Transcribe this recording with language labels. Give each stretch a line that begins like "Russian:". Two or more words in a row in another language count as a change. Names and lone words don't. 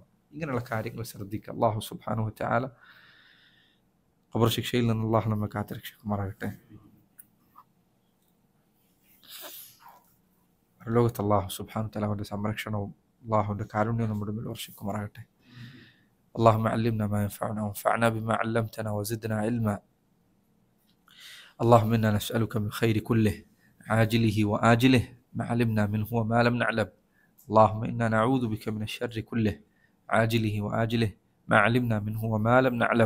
Malayalam: ഇങ്ങനെയുള്ള കാര്യങ്ങൾ ശ്രദ്ധിക്കുക. അല്ലാഹു
Arabic: سبحانه وتعالى
Malayalam: ഖബർ ശിക്ഷയിൽ നിന്ന് അല്ലാഹു നമ്മെ കാത്തുരക്ഷിക്കുമാറാകട്ടെ. ലോകത്ത് അല്ലാഹു
Arabic: سبحانه وتعالى
Malayalam: അവൻ്റെ സംരക്ഷണവും അല്ലാഹുവിൻ്റെ കാരുണ്യവും നമ്മുടെ മേൽ വർഷിക്കുമാറാകട്ടെ.
Arabic: اللهم علمنا ما ينفعنا وانفعنا بما علمتنا وزدنا علما. اللهم إنا نسألك من خير كله عاجله وآجله ما علمنا منه وما لم نعلم. اللهم إنا نعوذ بك من الشر كله عاجله وآجله ما علمنا منه وما لم نعلم.